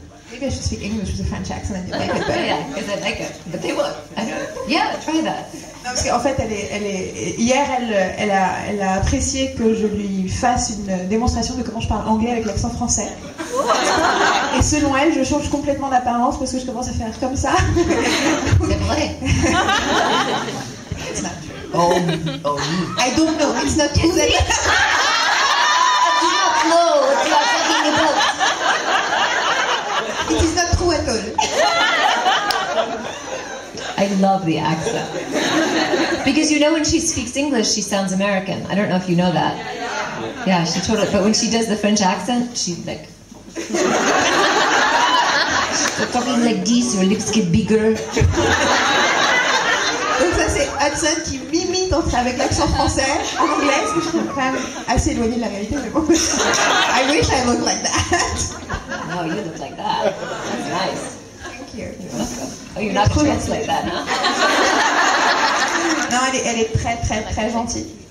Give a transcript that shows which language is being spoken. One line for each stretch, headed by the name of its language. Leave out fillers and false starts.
English: Maybe I should speak English with a French accent and like it, but Yeah, because I like it. But they would. Yeah, try that.
French: Non, parce qu'en fait, hier, elle a apprécié que je lui fasse une démonstration de comment je parle anglais avec l'accent français. Et selon elle, je change complètement d'apparence parce que je commence à faire comme ça. C'est vrai.
English: It's not true. Oh. I don't know. It's not true. I do not know what you are talking about. It is not true at all. I love the accent. Because you know when she speaks English, she sounds American. I don't know if you know that. Yeah, she totally. But when she does the French accent, she's like. She's talking like this, her lips get bigger.
French: Donc ça c'est Hudson qui m'imite avec l'accent français en anglais, ce que je trouve quand même assez éloigné de la réalité, mais bon.
English: I wish I looked like that. No, you look like that. That's nice. Thank you. You're welcome. Oh, you're not going to translate that, huh?
French: Non, elle est très très très gentille.